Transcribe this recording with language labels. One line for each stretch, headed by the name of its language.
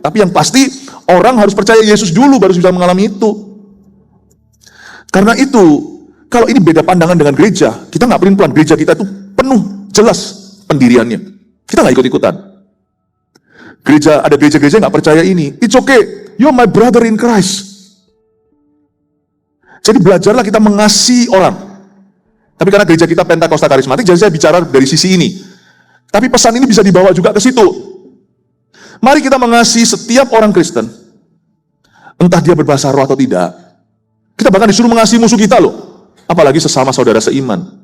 Indonesian: Tapi yang pasti orang harus percaya Yesus dulu baru bisa mengalami itu. Karena itu, kalau ini beda pandangan dengan gereja, kita nggak pelin-pelan. Gereja kita itu penuh, jelas pendiriannya. Kita nggak ikut-ikutan. Ada gereja-gereja nggak percaya ini.
English: It's okay, you're my brother in Christ.
Indonesian: Jadi belajarlah kita mengasihi orang. Tapi karena gereja kita Pentakosta karismatik, jadi saya bicara dari sisi ini. Tapi pesan ini bisa dibawa juga ke situ. Mari kita mengasihi setiap orang Kristen, entah dia berbahasa roh atau tidak. Kita bahkan disuruh mengasihi musuh kita loh. Apalagi sesama saudara seiman.